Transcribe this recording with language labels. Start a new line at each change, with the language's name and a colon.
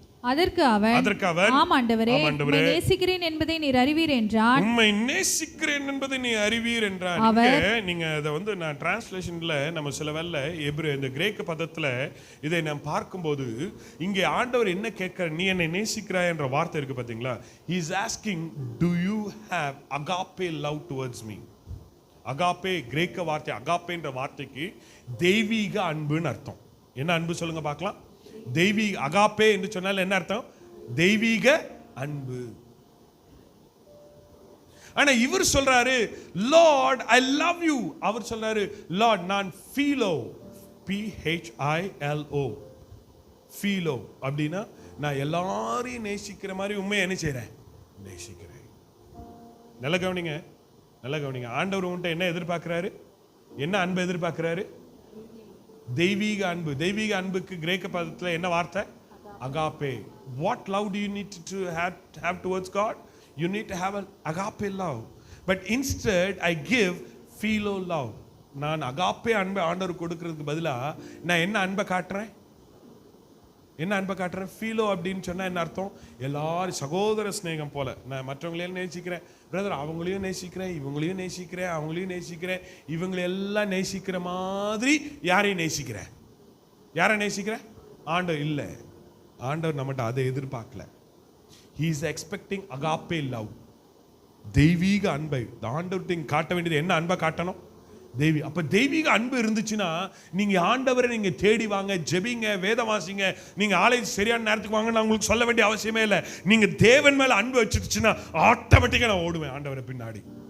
Tamil: அதற்கு அவர் ஆம் ஆண்டவரே, உம்மை நேசிக்கிறேன் என்பதை நீர் அறிவீர் என்றான். உம்மை நேசிக்கிறேன் என்பதை நீ அறிவீர் என்றான். நீங்க அதை நான் டிரான்ஸ்லேஷன்ல நம்ம சில வேளை இந்த கிரேக்க பதத்துல இதை நாம் பார்க்கும்போது இங்கே ஆண்டவர் என்ன கேட்கிற, நீ என்னை நேசிக்கிறாய் என்ற வார்த்தை இருக்கு பாத்தீங்களா?
English: He is asking, do you have agape love towards me?
Tamil: Agape கிரேக்க வார்த்தை, அகாப்பேன்ற வார்த்தைக்கு தெய்வீக அன்புன்னு அர்த்தம். என்ன அன்பு சொல்லுங்க பார்க்கலாம். தெய்வீக அகாப்பே என்று சொன்னால் என்ன அர்த்தம்? தெய்வீக அன்பு.
English: ஆனா இவர் சொல்றாரு, லார்ட் ஐ லவ் யூ.
Tamil: அவர் சொல்றாரு, லார்ட் நான் ஃபீலோ, PHILO, ஃபீலோ அப்படின்னா நான் எல்லாரையும் நேசிக்கிற மாதிரி உண்மையை என்ன செய்றேன்? நேசிக்கிறேன். நல்ல கவனிங்க, நல்ல கவனிங்க. ஆண்டவர் உன்கிட்ட என்ன எதிர்பார்க்கிறாரு? என்ன அன்பு எதிர்பார்க்கிறாரு? தெய்வீக அன்பு. தெய்வீக அன்புக்கு கிரேக்க பதத்துல என்ன வார்த்தை? Agape.
English: What love do you need to have towards God? You need to have an agape love. But instead I give philo love.
Tamil: நான் அகாப்பே அன்பை ஆண்டவர் கொடுக்கிறதுக்கு பதிலா நான் என்ன அன்பை காட்டுறேன்? என்ன அன்பை காட்டுறேன்? ஃபீலோ அப்படின்னு சொன்னா என்ன அர்த்தம்? எல்லாரும் சகோதர ஸ்நேகம் போல நான் மற்றவங்களையும் நேசிக்கிறேன் பிரதர், அவங்களையும் நேசிக்கிறேன், இவங்களையும் நேசிக்கிறேன், அவங்களையும் நேசிக்கிறேன், இவங்களெல்லாம் நேசிக்கிற மாதிரி யாரையும் நேசிக்கிறேன்? யாரை நேசிக்கிறேன்? ஆண்டவர் இல்லை. ஆண்டவர் நம்மகிட்ட அதை எதிர்பார்க்கல.
English: He is expecting agape love.
Tamil: தெய்வீக அன்பை ஆண்டவர்கிட்ட காட்ட வேண்டியது என்ன அன்பை காட்டணும்? அப்ப தெய்வீக அன்பு இருந்துச்சுன்னா நீங்க ஆண்டவரை நீங்க தேடி வாங்க, ஜெபிங்க, வேதம் வாசிங்க, நீங்க ஆலயத்துக்கு சரியான நேரத்துக்கு வாங்க, நான் உங்களுக்கு சொல்ல வேண்டிய அவசியமே இல்லை. நீங்க தேவன் மேல அன்பு வச்சுட்டுச்சுன்னா ஆட்டோமேட்டிக்கா நான் ஓடுவேன் ஆண்டவரை பின்னாடி.